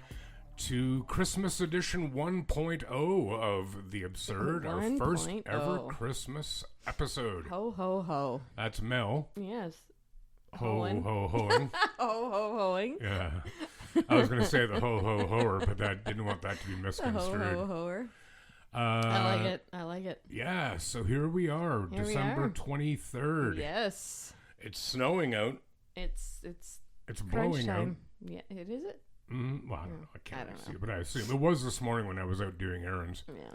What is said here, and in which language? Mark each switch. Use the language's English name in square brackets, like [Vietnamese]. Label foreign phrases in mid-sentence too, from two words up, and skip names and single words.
[English] to Christmas edition 1.0 of The Absurd, our first ever Christmas episode. Ho, ho, ho. That's Mel. Yes. Ho, Hoeing. ho, hoing. Ho, ho, hoing. Yeah. I was going to say the ho, ho, hoer, but that didn't want that to be Ho, misconstrued. ho, hoer. I like it. I like it. Yeah, so here we are, Here we December are. 23rd. Yes. It's snowing out. It's It's crunch blowing out. time. Yeah, it is it? Well, I don't know. I can't don't really see know. it, but I assume it was this morning when I was out doing errands, Yeah.